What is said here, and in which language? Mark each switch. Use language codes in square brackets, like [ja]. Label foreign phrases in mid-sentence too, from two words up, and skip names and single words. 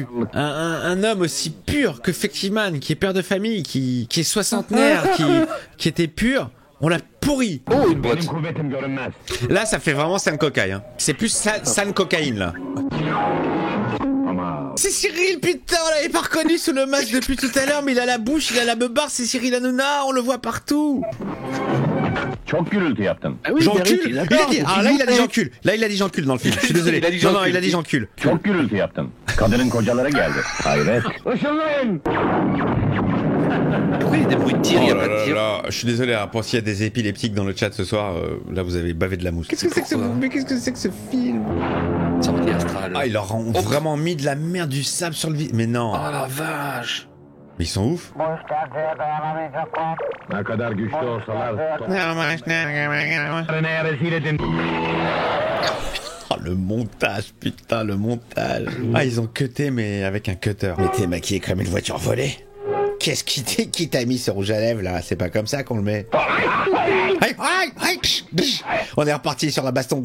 [fr] Un homme aussi pur que Fektiman, qui est père de famille, qui est soixantenaire, qui était pur, on l'a pourri. Oh, une boîte. Là, ça fait vraiment San Cocaïne. Hein. C'est plus San Cocaïne, là. C'est Cyril, putain, on l'avait pas reconnu sous le masque depuis tout à l'heure, mais il a la bouche, il a la beubare, c'est Cyril Hanouna, on le voit partout. [tr] Çok gürültü yaptın. [fr] Ah oui, J'encule. il Là, il a dit j'encule. Là, il a dit j'encule dans le film. Je suis désolé. Il a dit Non, j'encule. il a dit j'encule. [tr] Çok gürültü yaptın. Kadının kocaları geldi. Hayret. Işınlayın. [fr] Pourquoi il y a des bruits de tir? Il y a Oh pas de là tir. là, je suis désolé hein, pour s'il y a des épileptiques dans le chat ce soir. Là, vous avez bavé de la mousse. Qu'est-ce que c'est que ce film? Sortie astrale. Ah, ils leur ont vraiment mis de la merde, du sable sur le visage. Mais non. Oh la vache. Mais ils sont ouf. [tr] Ne kadar güçlü olsalar... Ne rezil edin. [fr] Oh, le montage, putain, le montage. Ah, ils ont cuté, mais avec un cutter. Mais t'es maquillé comme une voiture volée. Qu'est-ce qui t'a mis ce rouge à lèvres, là? C'est pas comme ça qu'on le met. On est reparti sur la baston.